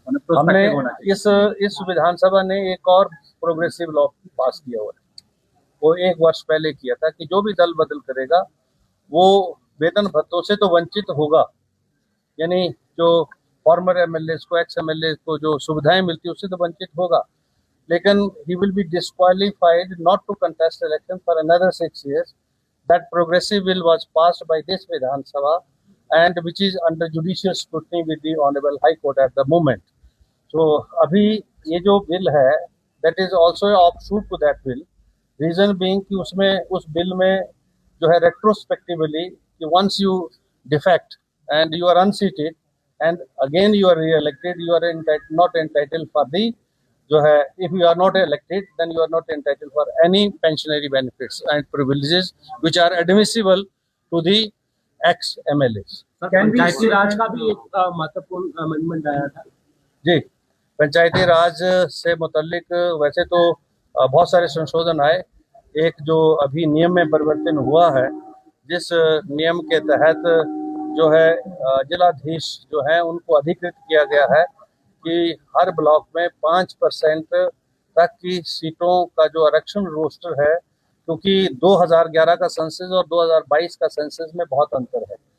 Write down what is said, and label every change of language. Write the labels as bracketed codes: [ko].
[hi] हमने इस विधानसभा ने एक और प्रोग्रेसिव लॉ पास किया हुआ है, वो 1 वर्ष पहले किया था कि जो भी दल बदल करेगा वो वेतन भत्तों से तो वंचित होगा, यानी जो फॉर्मर एमएलए को, एक्स एमएलए को जो सुविधाएं मिलती है उससे तो वंचित होगा, लेकिन [en] he will be disqualified not to contest election for another 6 years. That progressive bill was passed by this Vidhan Sabha and which is under judicial scrutiny with the Honorable High Court at the moment. So [hi] अभी ये जो bill है [en] that is also an offshoot to that bill. Reason being [hi] कि उसमें उस bill में जो है [en] retrospectively कि once you defect and you are unseated and again you are re-elected, you are not entitled for the [hi] जो है [en] if you are not elected then you are not entitled for any pensionary benefits and privileges which are admissible to the ex-MLAs. [hi] पंचायती राज का भी एक महत्वपूर्ण amendment आया था जी, पंचायती राज से मुतल्लिक वैसे तो बहुत सारे संशोधन आए। एक जो अभी नियम में परिवर्तन हुआ है, जिस नियम के तहत जो है जिलाधीश जो है उनको अधिकृत किया गया है कि हर ब्लॉक में 5% तक की सीटों का जो आरक्षण रोस्टर है, क्योंकि 2011 का सेंसस और 2022 का सेंसस में बहुत अंतर है।